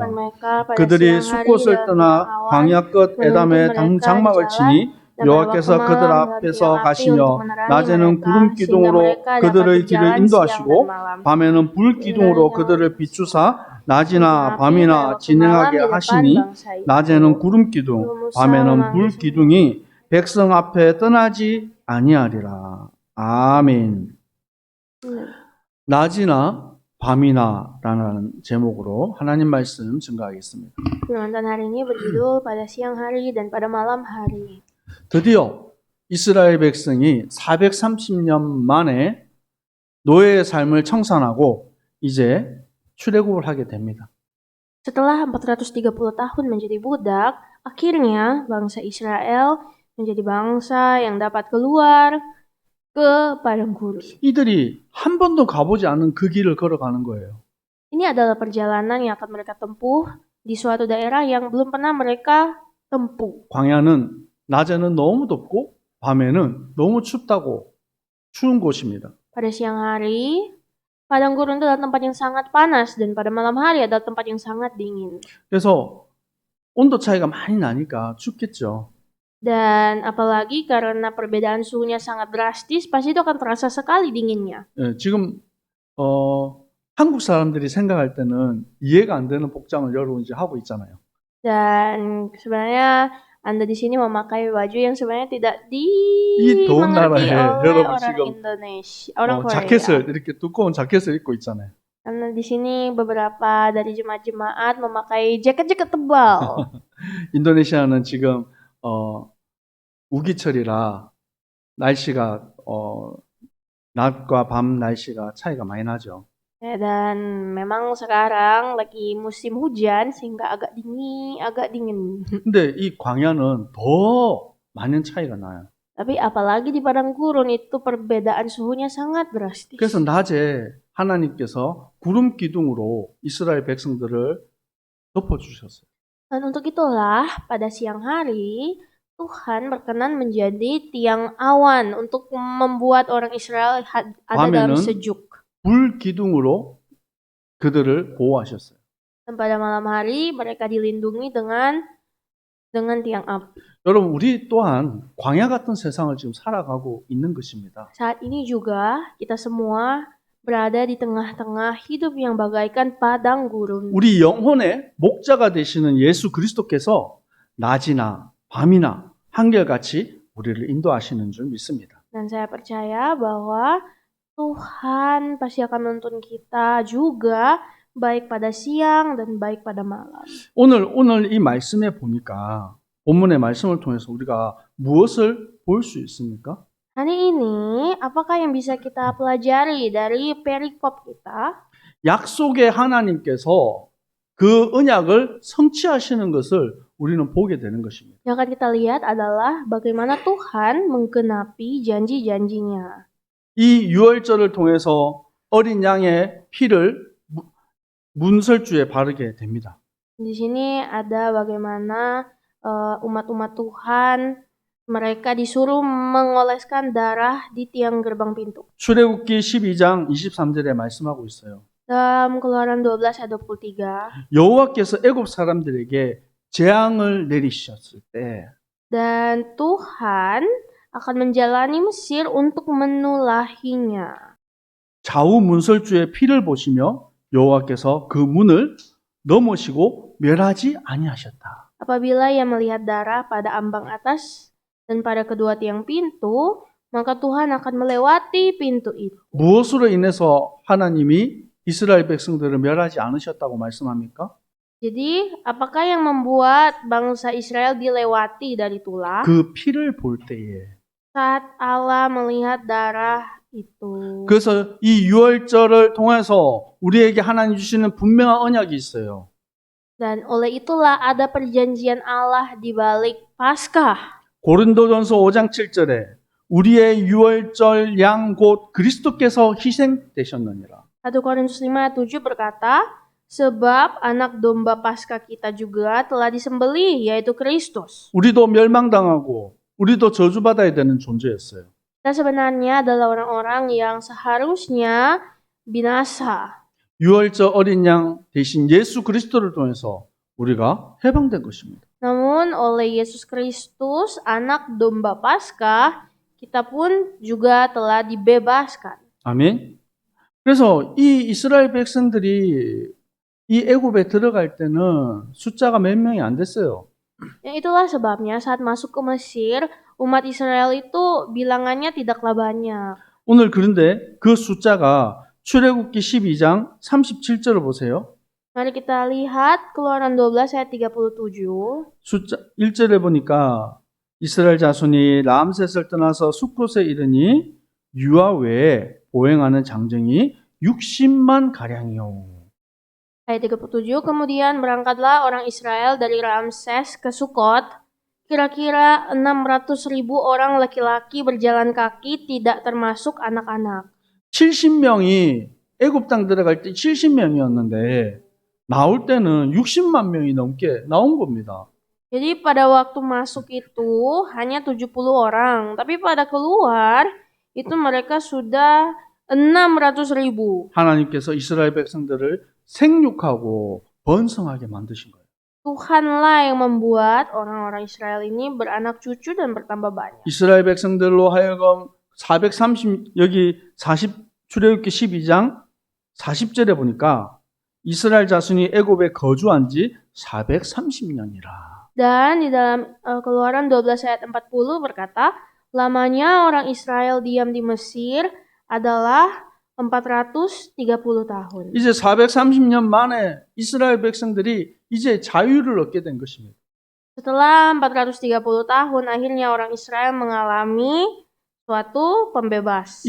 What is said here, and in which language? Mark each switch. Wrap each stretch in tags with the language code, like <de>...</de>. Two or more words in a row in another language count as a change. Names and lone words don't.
<ko>그들이 숫곳을 떠나 광야 끝 에담에 장막을 치니 여호와께서 그들 앞에서 가시며 낮에는 구름 기둥으로 그들의 길을 인도하시고 밤에는 불 기둥으로 그들을 비추사 낮이나 밤이나 진행하게 하시니 낮에는 구름 기둥 밤에는 불 기둥이 백성 앞에 떠나지 아니하리라. 아멘. 낮이나 밤이나라는 제목으로 하나님 말씀 증거하겠습니다.</ko> <id>Firman hari ini berjudul pada siang hari dan pada malam hari.</id> <ko>드디어 이스라엘 백성이 430년 만에 노예의 삶을 청산하고 이제 출애굽을 하게 됩니다.</ko> <id>Setelah 430 tahun menjadi budak, akhirnya bangsa Israel menjadi bangsa yang dapat keluar ke padang gurun.</id> <ko>이들이 한 번도 가보지 않은 그 길을 걸어가는 거예요.</ko> <id>Ini adalah perjalanan yang akan mereka tempuh di suatu daerah yang belum pernah mereka tempuh.</id> <ko>광야는 낮에는 너무 덥고 밤에는 너무 춥다고 추운 곳입니다.</ko> <id>Pada siang hari, padang gurun adalah tempat yang sangat panas dan pada malam hari adalah tempat yang sangat dingin.</id> <ko>그래서 온도 차이가 많이 나니까 춥겠죠.</ko> <id>Dan apalagi karena perbedaan suhunya sangat drastis, pasti itu akan terasa sekali dinginnya.</id> <ko>지금 한국 사람들이 생각할 때는 이해가 안 되는 복장을 여러분 이제 하고 있잖아요.</ko> <id>Dan sebenarnya Anda di sini memakai baju yang sebenarnya tidak</id> <ko>이 더운 나라에</ko> <id>oleh</id> <ko>여러분</ko> <id>orang</id> <ko>지금</ko> <id>Indonesia, orang Korea.</id> <ko>자켓을 이렇게 두꺼운 자켓을 입고 있잖아요.</ko> <id>Karena di sini beberapa dari jemaat-jemaat memakai jaket-jaket tebal.</id> <ko>인도네시아는 지금 우기철이라 날씨가 낮과 밤 날씨가 차이가 많이 나죠.</ko> <id>Ya, dan memang sekarang lagi musim hujan sehingga agak dingin.</id> <ko>근데 이 광야는 더 많은 차이가 나요.</ko> <id>Tapi apalagi di padang gurun itu perbedaan suhunya sangat drastis.</id> <ko>그래서 낮에 하나님께서 구름 기둥으로 이스라엘 백성들을 덮어주셨어요.</ko> <id>Dan untuk itulah pada siang hari Tuhan berkenan menjadi tiang awan untuk membuat orang Israel ada dalam sejuk.</id> <ko>불 기둥으로 그들을 보호하셨어요.</ko> <id>Dan pada malam hari mereka dilindungi dengan tiang api.</id> <ko>여러분, 우리 또한 광야 같은 세상을 지금 살아가고 있는 것입니다.</ko> <id>Saat ini juga kita semua berada di tengah-tengah hidup yang bagaikan padang gurun.</id> <ko>우리 영혼의 목자가 되시는 예수 그리스도께서 낮이나 밤이나 한결같이 우리를 인도하시는 줄 믿습니다.</ko> <id>Dan saya percaya bahwa Tuhan pasti akan menuntun kita juga baik pada siang dan baik pada malam.</id> <ko>오늘 이 말씀에 보니까 본문의 말씀을 통해서 우리가 무엇을 볼 수 있습니까?</ko> <id>Hari ini, apakah yang bisa kita pelajari dari perikop kita?</id> <ko>약속의 하나님께서 그 언약을 성취하시는 것을 우리는 보게 되는 것입니다.</ko> <id>Yang akan kita lihat adalah bagaimana Tuhan menggenapi janji-janjinya.</id> <ko>이 유월절을 통해서 어린 양의 피를 문설주에 바르게 됩니다.</ko> <id>Di sini ada bagaimana umat-umat Tuhan mereka disuruh mengoleskan darah di tiang gerbang pintu.</id> <ko>출애굽기 12장 23절에 말씀하고 있어요.</ko> <id>Dalam Keluaran 12 ayat 23.</id> <ko>여호와께서 애굽 사람들에게 재앙을 내리셨을 때</ko> <id>Dan Tuhan akan menjalani Mesir untuk menulahinya.</id> <ko>좌우 문설주의 피를 보시며 여호와께서 그 문을 넘으시고 멸하지 아니하셨다.</ko> <id>Apabila ia melihat darah pada ambang atas dan pada kedua tiang pintu, maka Tuhan akan melewati pintu itu.</id> <ko>무엇으로 인해서 하나님이 이스라엘 백성들을 멸하지 않으셨다고 말씀합니까?</ko> <id>Jadi, apakah yang membuat bangsa Israel dilewati dari itulah?</id> <ko>그 피를 볼 때에.</ko> <id>Saat Allah melihat darah itu.</id> <ko>그래서 이 유월절을 통해서 우리에게 하나님 주시는 분명한 언약이 있어요.</ko> <id>Dan oleh itulah ada perjanjian Allah di balik Paskah.</id> <ko>고린도전서 5장 7절에 우리의 유월절 양 곧 그리스도께서 희생되셨느니라.</ko> <id>1 Korintus 5 ayat 7 berkata, sebab anak domba Paskah kita juga telah disembelih, yaitu Kristus.</id> <ko>우리도 멸망당하고 우리도 저주받아야 되는 존재였어요.</ko> <id>Kita sebenarnya adalah orang-orang yang seharusnya binasa.</id> <ko>유월절 어린 양 대신 예수 그리스도를 통해서 우리가 해방된 것입니다.</ko> <id>Namun oleh Yesus Kristus, anak domba Paskah, kita pun juga telah dibebaskan.</id> <ko>아멘. 그래서 이 이스라엘 백성들이 이 애굽에 들어갈 때는 숫자가 몇 명이 안 됐어요.</ko> <id>Itulah sebabnya saat masuk ke Mesir, umat Israel itu bilangannya tidaklah banyak.</id> <ko>오늘 그런데 그 숫자가 출애굽기 12장 37절을 보세요.</ko> <id>Mari kita lihat Keluaran 12 ayat 37.</id> <ko>숫자 1절에 보니까 이스라엘 자손이 람셋을 떠나서 숫곳에 이르니 유아 외에 보행하는 장정이 60만 가량이요.</ko> <id>Ayat 37, kemudian berangkatlah orang Israel dari Ramses ke Sukot. Kira-kira 600.000 orang laki-laki berjalan kaki, tidak termasuk anak-anak.</id> <ko>70명이 애굽 땅 들어갈 때 70명이었는데 나올 때는 60만 명이 넘게 나온 겁니다.</ko> <id>Jadi pada waktu masuk itu hanya 70 orang, tapi pada keluar itu mereka sudah 600.000.</id> <ko>하나님께서 이스라엘 백성들을 생육하고 번성하게 만드신 거예요.</ko> <id>Tuhanlah yang membuat orang-orang Israel ini beranak cucu dan bertambah banyak.</id> <ko>이스라엘 백성들로 하여금 430 여기 40 출애굽기 12장 40절에 보니까 이스라엘 자손이 애굽에 거주한 지 430년이라.</ko> <id>Dan di dalam Keluaran 12 ayat 40 berkata, lamanya orang Israel diam di Mesir adalah 430 tahun.</id> <ko>이제 430년 만에 이스라엘 백성들이 이제 자유를 얻게 된 것입니다.</ko> <id>Setelah 430 tahun, akhirnya orang Israel mengalami suatu pembebasan.</id>